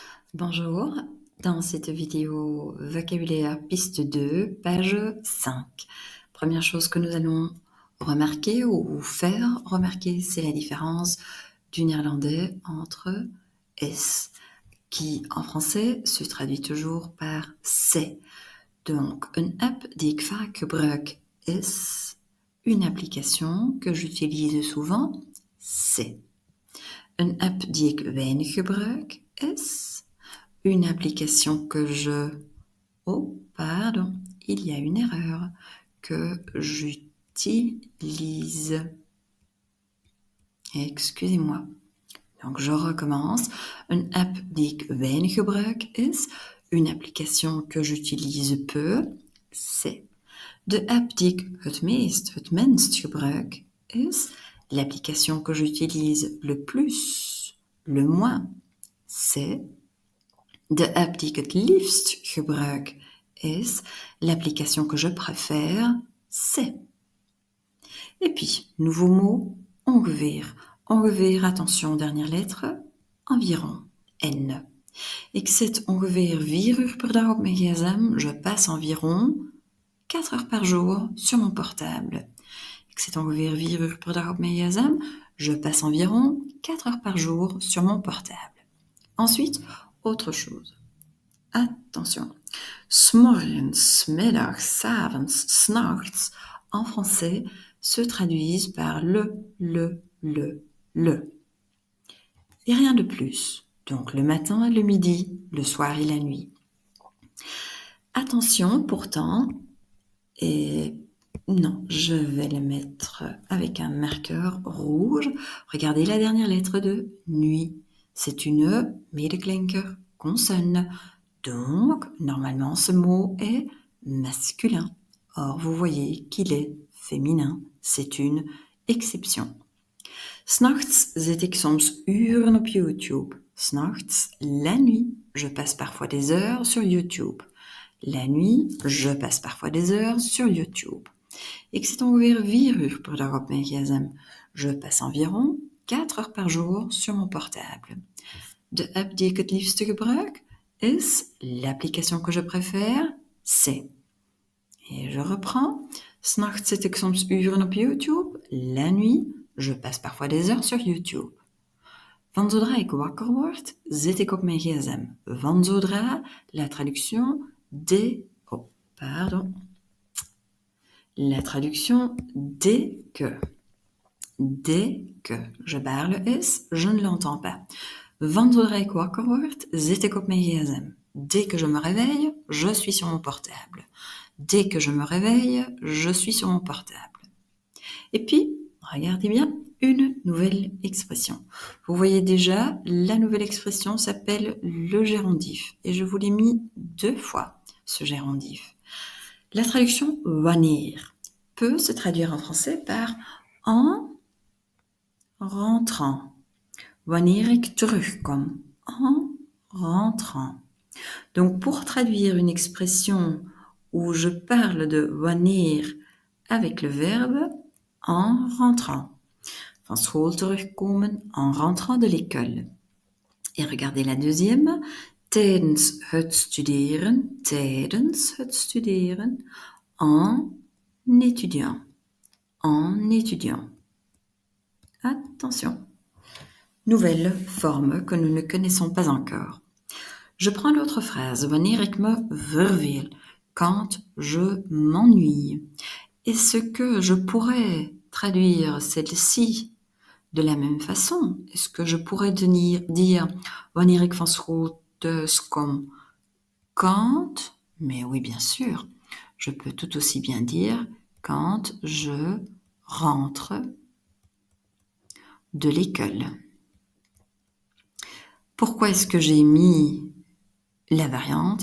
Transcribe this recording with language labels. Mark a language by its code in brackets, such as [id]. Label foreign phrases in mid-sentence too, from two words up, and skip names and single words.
[fr] Bonjour, dans cette vidéo vocabulaire piste 2, page 5. Première chose que nous allons remarquer ou faire remarquer, c'est la différence du néerlandais entre is, qui en français se traduit toujours par c'est. Donc, [nl] een app die ik vaak gebruik is, [fr] une application que j'utilise souvent, c'est. [nl] Een app die ik weinig gebruik is, [fr] une application que je... Oh, pardon, il y a une erreur. Que j'utilise. Excusez-moi. Donc, je recommence. [nl] Een app die ik weinig gebruik is. [fr] Une application que j'utilise peu. C'est. [nl] De app die ik het minst gebruik is. [fr] L'application que j'utilise le plus, le moins. C'est. [nl] De app die ik het liefst gebruik is, [fr] l'application que je préfère, c'est. Et puis, nouveau mot, ongeveer. Ongeveer, attention, dernière lettre, environ, N. [nl] Ik zit ongeveer 4 uur per dag op mijn gsm. [fr] Je passe environ 4 heures par jour sur mon portable. [nl] Ik zit ongeveer 4 uur per dag op mijn gsm. [fr] Je passe environ 4 heures par jour sur mon portable. Ensuite, autre chose. Attention. [nl] S'morgens, middags, 's avonds, 's nachts, [fr] en français, se traduisent par le. Et rien de plus. Donc le matin, le midi, le soir et la nuit. Attention pourtant, et non, je vais le mettre avec un marqueur rouge. Regardez la dernière lettre de nuit. C'est une medeklinker, consonne. Donc, normalement, ce mot est masculin. Or, vous voyez qu'il est féminin. C'est une exception. [nl] S'nachts zit ik soms uren op YouTube. [fr] S'nachts, la nuit. Je passe parfois des heures sur YouTube. La nuit, je passe parfois des heures sur YouTube. [nl] Ik zit ongeveer 4 uur per dag op mijn gsm. [fr] Je passe environ 4 heures par jour sur mon portable. [nl] De app die ik het liefste gebruik is, [fr] l'application que je préfère, c'est. Et je reprends. [nl] S'nachts zit ik soms uren op YouTube. [fr] La nuit, je passe parfois des heures sur YouTube. [nl] Van zodra ik wakker word, zit ik op mijn gsm. Van zodra, [fr] la traduction dès... Oh, pardon. La traduction dès que. Dès que. Je parle is, je ne l'entends pas. [nl] Van zodra ik wakker word, zit ik op mijn gsm. [fr] Dès que je me réveille, je suis sur mon portable. Dès que je me réveille, je suis sur mon portable. Et puis, regardez bien, une nouvelle expression. Vous voyez déjà, la nouvelle expression s'appelle le gérondif. Et je vous l'ai mis 2 fois, ce gérondif. La traduction wanneer peut se traduire en français par en rentrant. [nl] Wanneer ik terugkom, [fr] en rentrant. Donc, pour traduire une expression où je parle de wanneer avec le verbe en rentrant. [nl] Van school terugkomen, [fr] en rentrant de l'école. Et regardez la deuxième. [nl] Tijdens het studeren, [fr] en étudiant. En étudiant. Attention. Nouvelle forme que nous ne connaissons pas encore. Je prends l'autre phrase. [nl] Wanneer ik me verveel. [fr] Quand je m'ennuie. Est-ce que je pourrais traduire celle-ci de la même façon? Est-ce que je pourrais dire [nl] wanneer ik van school thuis kom? [fr] Quand? Mais oui, bien sûr. Je peux tout aussi bien dire quand je rentre de l'école. Pourquoi est-ce que j'ai mis la variante?